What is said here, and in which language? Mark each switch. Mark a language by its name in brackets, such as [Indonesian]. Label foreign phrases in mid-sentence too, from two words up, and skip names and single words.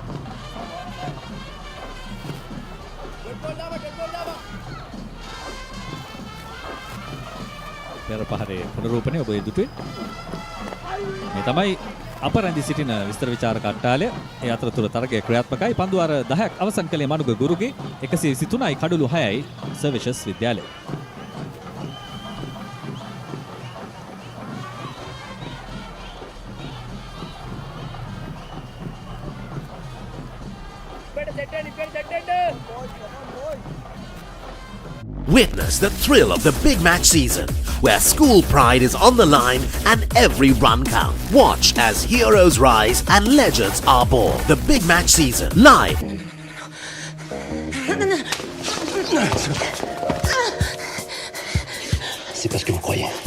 [Sinhala] පෙර පහරේ පුනරූපණය ඔබ දුටුවේ. මේ තමයි අප රැඳී සිටින විස්තර විචාර කට්ටාලය. ඒ අතරතුර තරගය ක්‍රියාත්මකයි. පන්දු අර 10ක් අවසන් කළේ මනුග ගුරුගේ 123යි කඩුළු 6යි සර්වේෂස් විද්‍යාලය. [English] Witness the thrill of the big match season, where school pride is on the line and every run counts. Watch as heroes rise and legends are born. The big match season, live. [French] C'est pas ce que vous croyez.